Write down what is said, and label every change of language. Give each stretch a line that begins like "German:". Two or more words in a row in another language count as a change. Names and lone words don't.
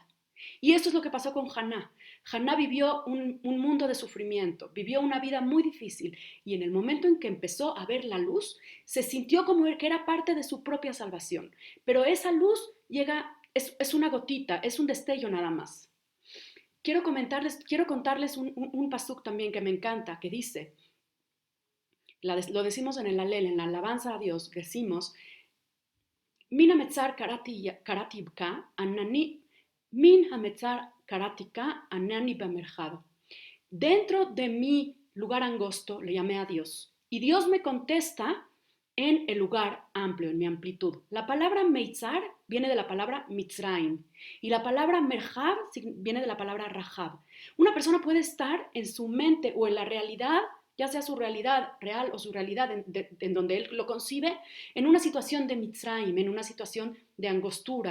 Spanish: Y eso es lo que pasó con Haná. Haná vivió un mundo de sufrimiento, vivió una vida muy difícil y en el momento en que empezó a ver la luz, se sintió como que era parte de su propia salvación. Pero esa luz es una gotita, es un destello nada más. Quiero contarles un pasuk también que me encanta, que dice, lo decimos en el Alel, en la alabanza a Dios, decimos,
Hebrew: מן המצר קראתי יה ענני מן המצר קראתי יה ענני במרחב יה.
Spanish: Dentro de mi lugar angosto le llamé a Dios. Y Dios me contesta en el lugar amplio, en mi amplitud. La palabra meitzar viene de la palabra mitzraim. Y la palabra merjab viene de la palabra rahab. Una persona puede estar en su mente o en la realidad, ya sea su realidad real o su realidad en donde él lo concibe, en una situación de mitzraim, en una situación de angostura.